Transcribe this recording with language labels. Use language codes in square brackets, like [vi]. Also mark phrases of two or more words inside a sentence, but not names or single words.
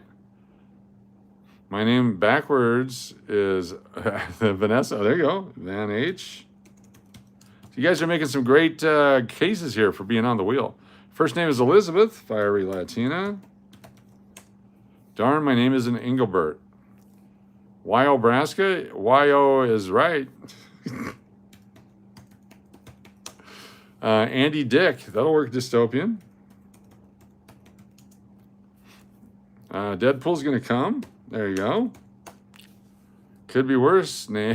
[en] My name backwards is Vanessa. Oh, there you go. Van H. You guys are making some great cases here for being on the wheel. First name is Elizabeth, fiery Latina. Darn, my name isn't Engelbert. Y-O Braska. Y-O is right. Andy Dick. That'll work, Dystopian. Deadpool's going to come. There you go. Could be worse name.